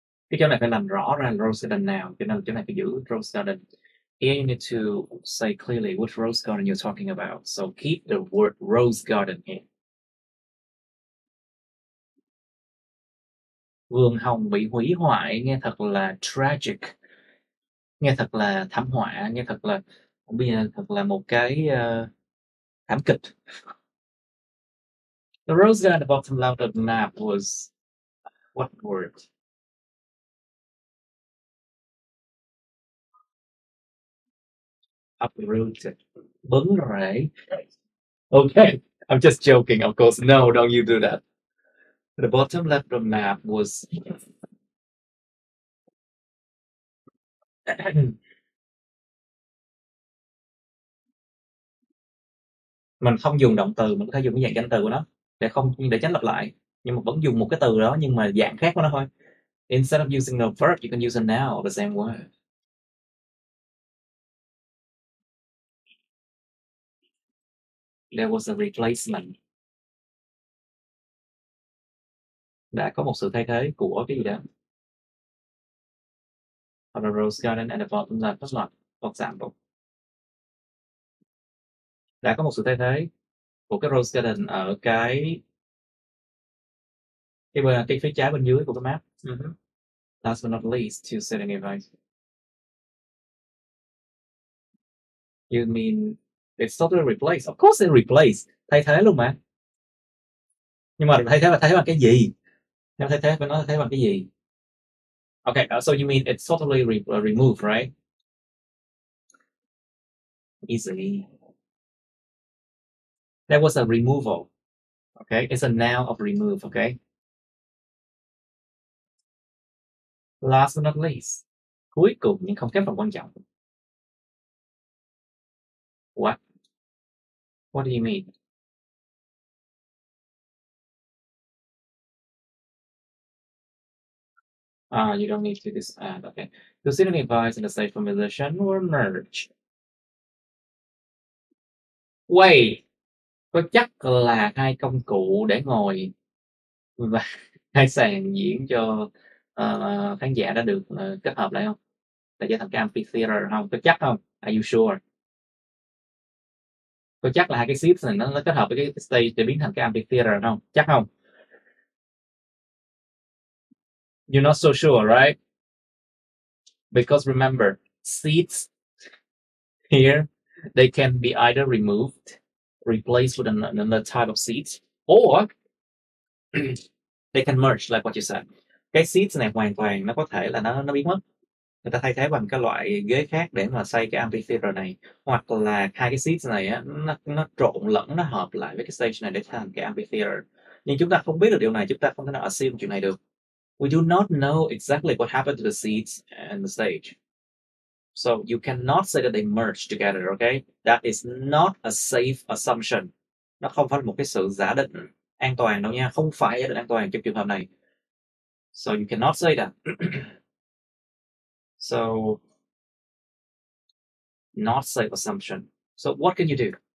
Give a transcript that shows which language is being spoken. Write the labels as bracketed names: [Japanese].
[Vietnamese] Cái chỗ này phải làm rõ ra rose garden nào, cho nên chỗ này phải giữ rose garden. [English] Here you need to say clearly which rose garden you're talking about. So keep the word rose garden here. [Vietnamese] Vườn hồng bị hủy hoại nghe thật là tragic, nghe thật là thảm họa, nghe thật là bây giờ thật là một cái thảm kịch. [English] The rose garden at the bottom left of the map was what word? Uprooted. [Vietnamese] Bứng rễ. [English] Okay, I'm just joking, of course. No, don't you do that. The bottom left of the map was [Vietnamese] mình không dùng động từ, mình có thể dùng cái dạng danh từ của nó để tránh lặp lại, nhưng mà vẫn dùng một cái từ đó nhưng mà dạng khác của nó thôi. [English] Instead of using the verb, you can use a noun of the same word. There was a replacement. [Vietnamese] Đã có một sự thay thế của cái gì đó. [English] Of the rose garden at the bottom left of the map, for example. [Vietnamese] Đã có một sự thay thế của cái rose garden ở cái phía trái bên dưới của cái map. [English] Last but not least, to setting advice. You mean it's totally replaced? Of course it's replaced. [Vietnamese] Thay thế luôn mà. Nhưng mà thay thế bằng cái gì? Nếu thay thế phải nói thay thế bằng cái gì? [English] Okay, so you mean it's totally removed, right? Easy. That was a removal. Okay, it's a noun of remove. Okay. Last but not least. [Vietnamese] Cuối cùng nhưng không kém phần quan trọng. [English] What? What do you mean? You don't need to add. Okay. The synonym device and the state formulation were merged. Wait. [Vietnamese] Có chắc là hai công cụ để ngồi và hai sàn diễn cho khán giả đã được kết hợp lại không? Để trở thành cái amphitheater không? Có chắc không? [English] Are you sure? [Vietnamese] Có chắc là hai cái seats này nó kết hợp với cái stage để biến thành cái amphitheater không? Chắc không? [English] You're not so sure, right? Because remember, seats here, they can be either removed, replaced with another type of seat, or they can merge like what you said. [Vietnamese] Cái seats này hoàn toàn nó có thể là nó biến mất. Người ta thay thế bằng cái loại ghế khác để mà xây cái amphitheater này, hoặc là hai cái seats này á, nó trộn lẫn, nó hợp lại với cái stage này để thành cái amphitheater. Nhưng chúng ta không biết được điều này, chúng ta không thể nào assume chuyện này được. [English] We do not know exactly what happened to the seats and the stage. So you cannot say that they merged together, okay? That is not a safe assumption. [Vietnamese] Nó không phải là một cái sự giả định an toàn đâu nha, không phải giả định an toàn trong trường hợp này. [English] So you cannot say that. So not safe assumption. So what can you do?